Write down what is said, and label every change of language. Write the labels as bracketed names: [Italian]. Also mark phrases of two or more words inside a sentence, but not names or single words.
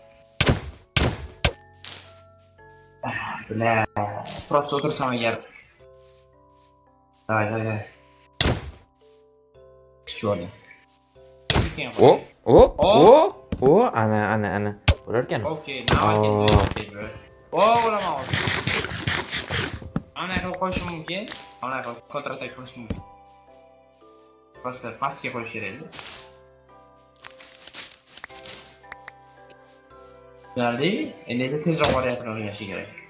[Russian] Bля, просто [Uzbek] o'tirsam agar. [Russian] Давай. Surely. [Uzbek] Ana. Bo'larkan. [English] Okay, now I can do it, bro. [Uzbek] O'laman. Ana qilib qo'yishim mumkin. Ana qilib kontratak qilishim mumkin. Просто pastga qo'yish kerak edi. Tushunarli? Endi esa tezroq variantini o'rganish kerak.